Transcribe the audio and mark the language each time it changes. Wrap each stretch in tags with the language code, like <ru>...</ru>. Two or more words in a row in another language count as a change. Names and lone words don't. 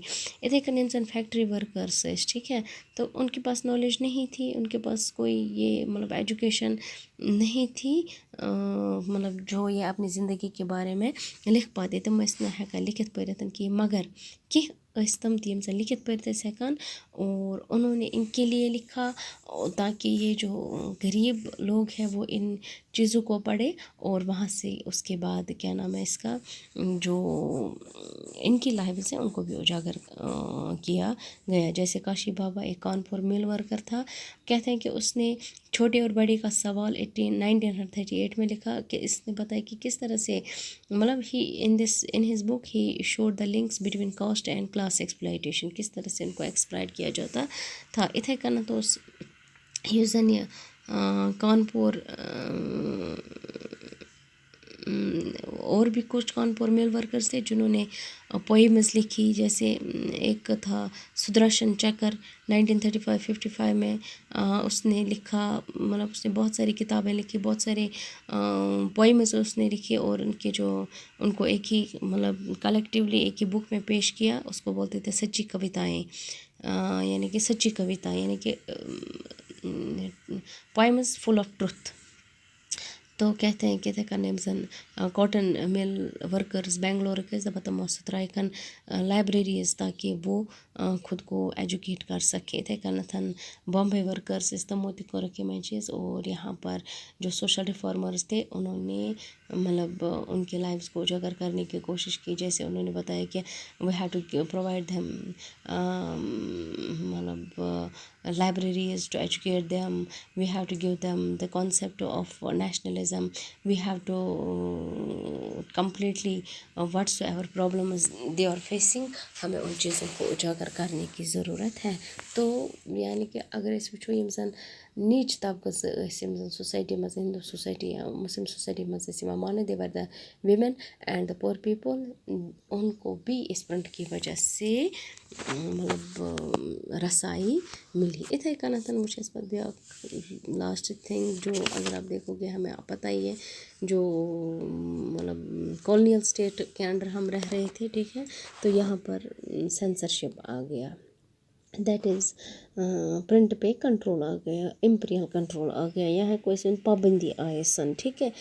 <ks>اتھے کن انسان</ks> <en>factory workers</en> <ur>ٲسۍ، ٹھیک ہے، تو ان کے پاس نالج نہیں تھی، ان کے پاس کوئی یہ مطلب ایجوکیشن نہیں تھی، مطلب جو یہ اپنی زندگی کے بارے میں لکھ پاتے،</ur> <ks>تم ٲسۍ نہٕ ہٮ۪کان لکھِتھ پٔرِتھ کینٛہہ، مگر کینٛہہ ٲسۍ تم تہِ یِم زن لکھِتھ پٔرِتھ ٲسۍ ہٮ۪کان،</ks> <ur>اور انہوں نے ان کے لیے لکھا تاکہ یہ جو غریب لوگ ہیں وہ ان چیزوں کو پڑھے، اور وہاں سے اس کے بعد کیا نام ہے اس کا، جو ان کی لائفز ہیں ان کو بھی اجاگر کیا گیا. جیسے کاشی بابا ایک کانپور</ur> <en>mill worker</en> <ur>تھا، کہتے ہیں کہ اس نے چھوٹے اور بڑے کا سوال 1938 میں لکھا، کہ اس نے بتایا کہ کس طرح سے مطلب ہی</ur> <en>in his book he showed the links between caste and class exploitation,</en> <ur>کس طرح سے ان کو ایکسپلائٹ کیا جاتا تھا.</ur> <ks>اتھے کنتھ اوس یُس زن</ks> <ur>یہ کانپور اور بھی کچھ کانپور</ur> <en>mill workers</en> <ur>تھے جنہوں نے پوئمز لکھی، جیسے ایک تھا سدرشن چکر 1935-55 میں اس نے لکھا، مطلب اس نے بہت ساری کتابیں لکھی، بہت سارے پوئمز اس نے لکھے، اور ان کے جو ان کو ایک ہی مطلب کلیکٹیولی ایک ہی بک میں پیش کیا، اس کو بولتے تھے سچی کویتائیں، یعنی کہ سچی کویتا، یعنی کہ</ur> <en>poems full of truth.</en> <ur>تو کہتے ہیں کہ تھے</ur> <ks>نیم زن</ks> <en>cotton mill workers</en> <ks>بینگلور کے دپان تم ٲسۍ ترٛایکھن لائبریریز</ks> <ur>تاکہ وہ خود کو ایجوکیٹ کر سکے.</ur> <ks>اتھے کنتھن بامبے ورکرز ٲسۍ، تمو تہِ کوٚرکھ یِمے چیز،</ks> <ur>اور یہاں پر جو</ur> <en>social reformers</en> <ur>تھے انہوں نے مطلب ان کے لائفز کو اجاگر کرنے کی کوشش کی. جیسے انہوں نے بتایا کہ</ur> <en>we have to provide them مطلب libraries to educate them, we have to give them the concept of nationalism, we have to completely whatever problems they are facing،</en> <ur>ہمیں ان چیزوں کو اجاگر کرنے کی ضرورت ہے.</ur> <ks>تو یعنی کہ اگر أسۍ وٕچھو یِم زن نیٖچ طبقہٕ ٲسۍ یِم زن سوسایٹی منٛز ہندو سوسایٹی یا مسلم سوسایٹی منٛز ٲسۍ یِوان ماننہٕ،</ks> <en>they were the women and the poor people,</en> <ur>ان کو بھی اس پرنٹ کی وجہ سے مطلب رسائی ملی.</ur> <ks>اتھے کنتھ وٕچھ اَسہِ پتہٕ بیٛاکھ</ks> <en>last thing</en> <ur>جو اگر آپ دیکھو گے ہمیں پتہ ہی ہے، جو مطلب</ur> <en>colonial state</en> <ur>کے انڈر ہم رہ رہے تھے، ٹھیک ہے، تو یہاں پر سینسرشپ آ گیا،</ur> <en>that is print</en> <ur>پہ کنٹرول آ گیا،</ur> <en>imperial control</en> <ur>آ گیا، یہاں کوئی سن پابندی آئے سن، ٹھیک ہے.</ur>